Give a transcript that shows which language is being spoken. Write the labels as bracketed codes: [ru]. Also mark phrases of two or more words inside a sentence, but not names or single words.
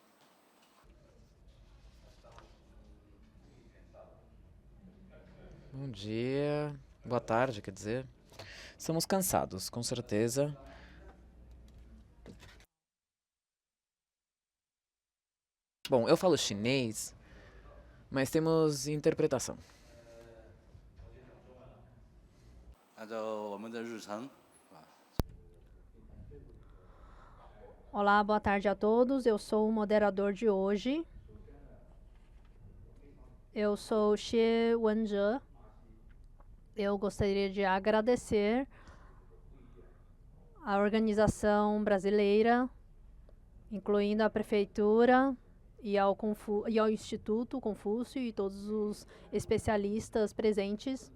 [pt] Bom dia, boa tarde, quer dizer. Estamos cansados, com certeza. Bom, eu falo chinês, mas temos interpretação. [zh] 按照我们的日程， [pt] Olá, boa tarde a todos. Eu sou o moderador de hoje. Eu sou Xie Wenzhe. Eu gostaria de agradecer à organização brasileira, incluindo a prefeitura e ao Instituto Confúcio e todos os especialistas presentes.